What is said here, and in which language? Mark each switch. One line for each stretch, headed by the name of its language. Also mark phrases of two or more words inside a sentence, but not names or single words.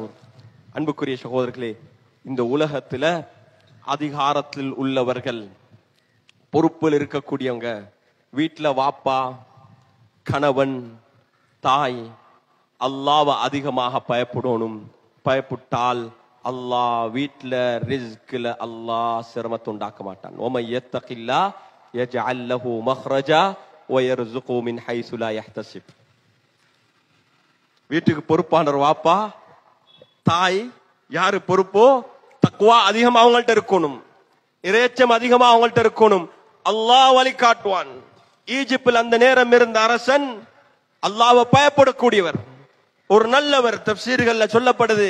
Tamil: அன்புக்குரிய சகோதரர்களே, இந்த உலகத்துல அதிகாரத்தில் உள்ளவர்கள், பொறுப்பில் இருக்கக்கூடியவங்க, வீட்டுல வாப்பா, கணவன், தாய், அல்லாஹ்வை அதிகமாக பயப்படணும். பயப்பட்டால் அல்லாஹ் வீட்டுல ரிஸ்க்ல அல்லாஹ் சிரமத்தை உண்டாக்க மாட்டான்.
Arabic: وَمَن يَتَّقِ اللَّهَ يَجْعَل لَّهُ مَخْرَجًا وَيَرْزُقْهُ مِنْ حَيْثُ لَا يَحْتَسِبُ.
Tamil: வீட்டுக்கு பொறுப்பானவர் வாப்பா, தாய், யாரு பொறுப்போ தக்வா அதிகமா அவங்கள்ட்ட இருக்கணும், இறைச்சம் அதிகமா அவங்கள்ட்ட இருக்கணும். அல்லாஹ் வழி காட்டுவான். ஈஜிப்தில் அந்த நேரம் இருந்த அரசன் அல்லாஹ்வை பயப்படக்கூடியவர், ஒரு நல்லவர், தஃப்சீர்கள்ல சொல்லப்படுது.